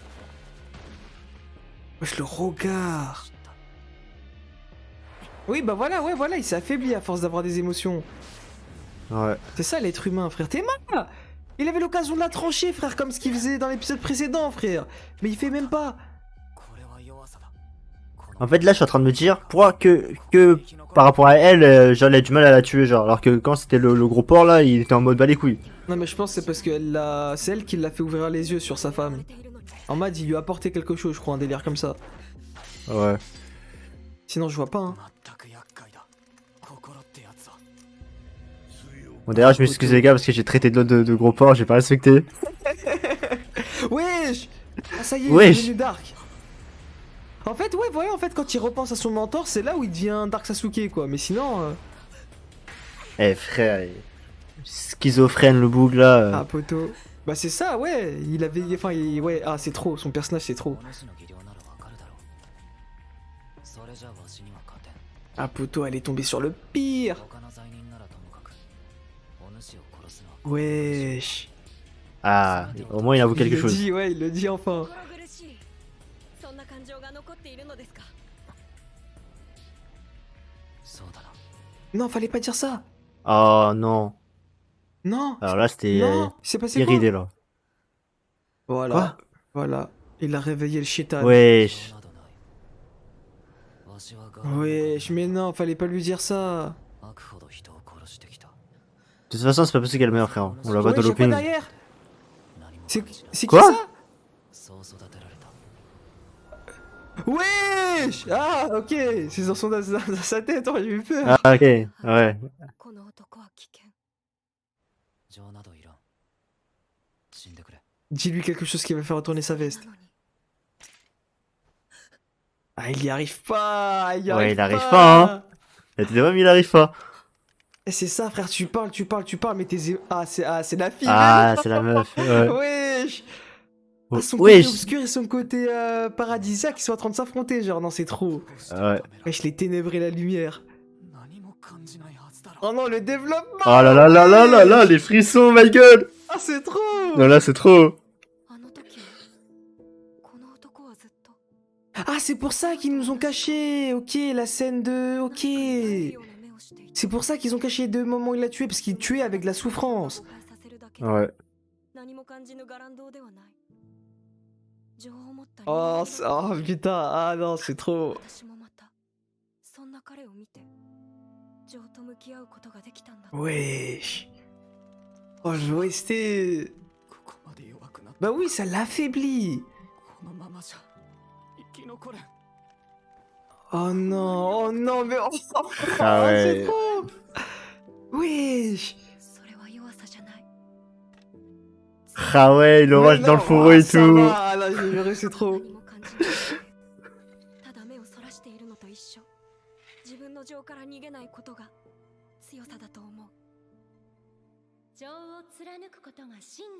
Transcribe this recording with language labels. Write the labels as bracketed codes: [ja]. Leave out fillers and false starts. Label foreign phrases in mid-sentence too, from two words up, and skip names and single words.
[fr] Wesh le regard. Oui bah voilà, ouais voilà, il s'est affaibli à force d'avoir des émotions. Ouais. C'est ça l'être humain, frère. T'es mal. Il avait l'occasion de la trancher, frère, comme ce qu'il faisait dans l'épisode précédent, frère. Mais il fait même pas. [ja] これは弱さだ [fr] En fait, là, je suis en train de me dire, pourquoi que par rapport à elle, j'avais du mal à la tuer, genre. Alors que quand c'était le gros porc, là, il était en mode bah les couilles. Non mais je pense que c'est parce que c'est elle qui l'a fait ouvrir les yeux sur sa femme. [ja] ているのに [fr] En mode il lui a apporté quelque chose, je crois, un délire comme ça. Ouais. Sinon je vois pas. Hein. [ja] 全く厄介だ心ってやつは [fr] Bon, d'ailleurs, je m'excuse les gars parce que j'ai traité de l'autre de gros porc, j'ai pas respecté. Wesh. Ah ça y est, Wesh. il est devenu Dark. En fait, ouais, voilà, en fait, quand il repense à son mentor, c'est là où il devient Dark Sasuke, quoi. Mais sinon, Eh frère, schizophrène le boug là. ah poto. Bah c'est ça, ouais. Il avait, enfin, ouais, ah c'est trop. Son personnage, c'est trop. [ja] お主の技量ならわかるだろうそれじゃわしには勝てん [fr] Ah poto, elle est tombée sur le pire. [ja] 他の罪人ならともかくお主を殺すのは [fr] Wesh. Ah, au moins il avoue quelque il le chose. dit, ouais, il le dit enfin. [ja] 心苦しい。そんな感情が残っているのですか。そうだな [fr] Non, fallait pas dire ça. Oh non. Non. Alors là, c'était Non, c'est passé quoi? iridé là. Voilà. Quoi? Voilà. Il a réveillé le chétan. Wesh. [ja] などないわしは我慢 [fr] Wesh, mais non, fallait pas lui dire ça. [ja] 悪ほど人を殺してきた [fr] De toute façon, c'est pas possible qu'elle meure, frère. On la voit Wesh, dans y'a quoi l'opening. derrière? [ja] 何も [fr] C'est [ja] 感じない [fr] c'est qui Quoi? ça? [ja] そう育てられた [fr] Wesh! Ah, ok, c'est dans sa tête, oh, j'ai eu peur. Ah, ok, ouais. [ja] この男は危険。情などいらん死んでくれ [fr] Dis-lui quelque chose qui va faire retourner sa veste. [ja] なのに [fr] Ah, il y arrive pas, il y Ouais, arrive il arrive pas, hein. Et t'es même, il arrive pas. Eh, c'est ça, frère, tu parles, mais Ah, c'est la fille, Ah, c'est la meuf. Ouais. Wesh! Ah, son côté Wesh. obscur et son côté paradisiaque qui sont en train de s'affronter, genre, non, c'est trop. Ouais. Wesh, les ténèbres et la lumière. [ja] 何も感じないはずだろ [fr] Oh non, le développement! Oh là là là là là là, les frissons, [en] my god. [fr] Ah, c'est trop. Non, là, c'est trop. [ja] あの時はこの男はずっと [fr] Ah, c'est pour ça qu'ils nous ont caché. Ok, la scène de. [ja] 何かに会える [fr] Ok. [ja] ような目をしていた [fr] C'est pour ça qu'ils ont caché les 2 moments où il l'a tué, parce qu'il tuait avec de la souffrance. [ja] 誤解させるだけで [fr] Ouais. [ja] 何も感じぬ伽藍堂ではない情を持った人 [fr] Oh, [ja] 間だ [fr] oh putain, ah non, c'est trop. [ja] 私もまたそんな彼を見て情と向き合うことができたんだ [fr] Wesh. Oh, je vois, c'était. [ja] ここまで弱くなった [fr] Bah oui, ça l'affaiblit. [ja] このままじゃ生き残れん [fr] Oh non, oh non, mais. Oh, Ah c'est ouais. trop. Wesh. [ja] それは弱さじゃない [fr] Ah ouais, il orage Mais dans le non, fourreau ah, et ça tout. va, ah là, j'ai juré, c'est trop. [ja] 何も感じないただ目をそらしているのと一緒自分の情から逃げないことが強さだと思う情を貫くことが真の